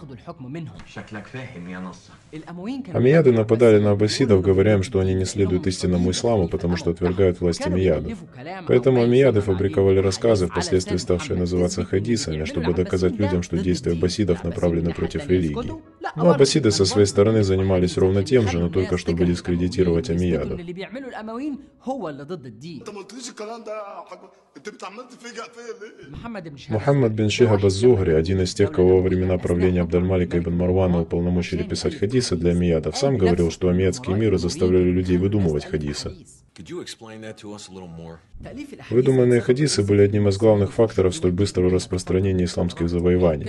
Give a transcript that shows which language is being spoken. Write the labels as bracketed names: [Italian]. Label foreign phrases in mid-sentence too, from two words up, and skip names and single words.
[Russian] Омейяды нападали на аббасидов, говоря им, что они не следуют истинному исламу, потому что отвергают власть Омейядов. Поэтому Омейяды фабриковали рассказы, впоследствии ставшие называться хадисами, чтобы доказать людям, что действия аббасидов направлены против религии. Но аббасиды со своей стороны занимались ровно тем же, но только чтобы дискредитировать Омейядов. Мухаммад бин Шихаб аз-Зухри, один из тех, кого во времена правления Абд-аль-Малика ибн Марвана уполномочили писать хадисы для омейядов, сам говорил, что омейядские эмиры заставляли людей выдумывать хадисы. Выдуманные хадисы были одним из главных факторов столь быстрого распространения исламских завоеваний.